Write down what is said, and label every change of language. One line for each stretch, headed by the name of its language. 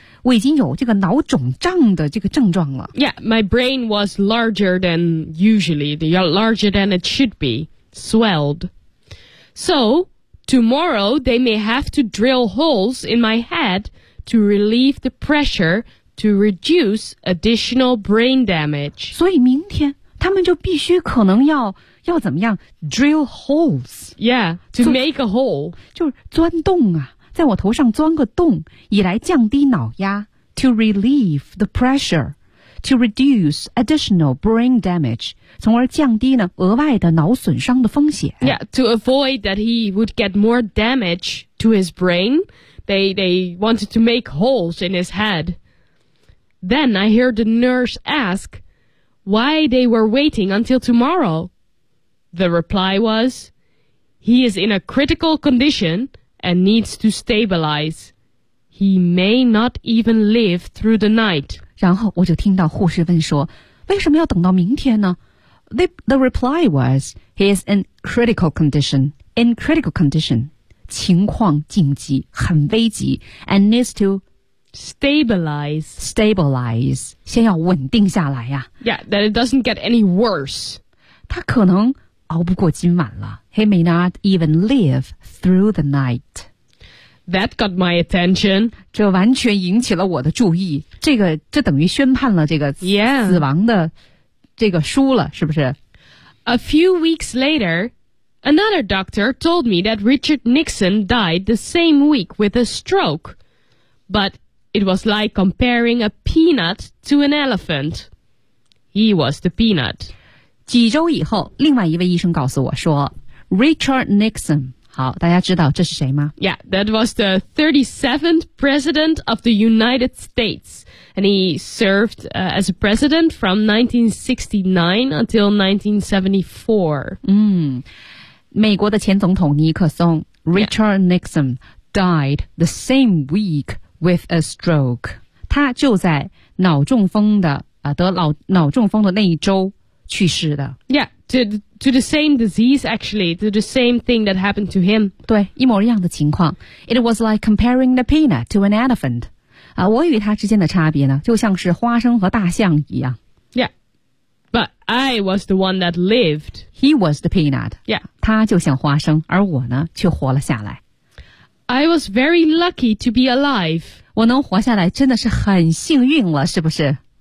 Chinese: 我已经有这个脑肿胀的这个症状了。
English: Yeah, my brain was larger than usually, larger than it should be, swelled. So, tomorrow they may have to drill holes in my head to relieve the pressure to reduce additional brain damage.
Chinese: 所以明天他们就必须可能要怎么样
English: drill holes. Yeah, to make a hole.
Chinese: 就钻洞啊。在我头上钻个洞以来降低脑压
English: to relieve the pressure to reduce additional brain damage
Chinese: 从而降低呢额外的脑损伤的风险
English: Yeah, to avoid that he would get more damage to his brain they wanted to make holes in his head Then I heard the nurse ask why they were waiting until tomorrow The reply was, he is in a critical condition and needs to stabilize. He may not even live through the night.
Chinese: 然后我就听到护士问说，为什么要等到明天呢？
English: The reply was, he is in critical condition. In critical condition,
Chinese: 情况紧急，很危急
English: and needs to stabilize. Stabilize,
Chinese: 先要稳定下来呀。
English: Yeah, that it doesn't get any worse.
Chinese: 他可能熬不过今晚了。
English: He may not even live through the night. That got my attention.
Chinese: 这完全引起了我的注意。这等于宣判了这个死亡的。
English: Yeah.
Chinese: 这个输了是不是
English: A few weeks later, another doctor told me that Richard Nixon died the same week with a stroke. But it was like comparing a peanut to an elephant. He was the peanut.
Chinese: 几周以后另外一位医生告诉我说 Richard Nixon, 好大家知道这是谁吗
English: Yeah, that was the 37th president of the United States. And he served, as a president from 1969 until 1974.
Chinese: 美国的前总统尼克松
English: Richard Nixon died the same week with a stroke.
Chinese: 他就在脑中风的、得脑中风的那一周去世的。
English: Yeah, to the same disease actually, to the same thing that happened to him.
Chinese: 对，一模一样的情况。
English: It was like comparing the peanut to an elephant.
Chinese: 我与他之间的差别呢就像是花生和大象一样。
English: Yeah. But I was the one that lived. He was the peanut. Yeah.
Chinese: 他就像花生而我呢却活了下来。
English: I was very lucky to be alive.
Chinese: 我能活下来真的是很幸运了是不是